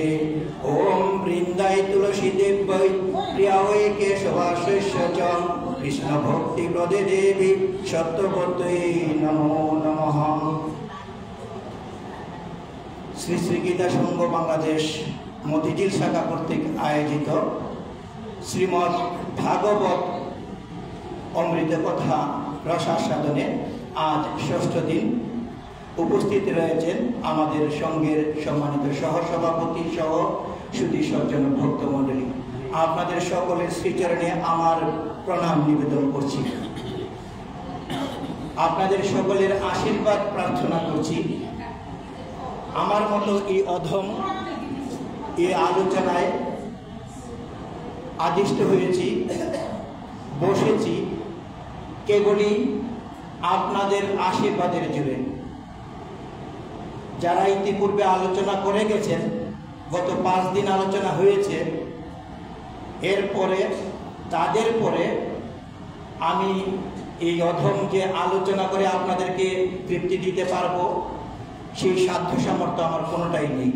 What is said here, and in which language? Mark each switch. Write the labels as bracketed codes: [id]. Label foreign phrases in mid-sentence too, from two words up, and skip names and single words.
[sa] ओम वृंदाय तुलसी देव्यै प्रियायै केशवास्य च कृष्ण भक्ति प्रदे देवी सत्यवत्यै नमो नमः। [bn] শ্রী শ্রী গীতা সংঘ বাংলাদেশ মতিঝিল শাখা কর্তৃক আয়োজিত শ্রীমদ্ ভাগবত অমৃত কথা রসাস্বাদনে আজ ষষ্ঠ দিন উপস্থিত রয়েছেন আমাদের সংঘের সম্মানিত সহসভাপতি সহ সুধী সজ্জন ভক্তমণ্ডলী। আপনাদের সকলের শ্রীচরণে আমার প্রণাম নিবেদন করছি। আপনাদের সকলের আশীর্বাদ প্রার্থনা করছি। আমার মতো এই অধম এই আলোচনায় আদিষ্ট হয়েছি, বসেছি কেবলই আপনাদের আশীর্বাদের জোরে। যারা ইতিপূর্বে আলোচনা করে গেছেন, গত 5 দিন আলোচনা হয়েছে, এরপরে তাদের পরে আমি এই অধম যে আলোচনা করে আপনাদেরকে তৃপ্তি দিতে পারবো সেই সাধ্য সামর্থ্য আমার কোনোটাই নেই।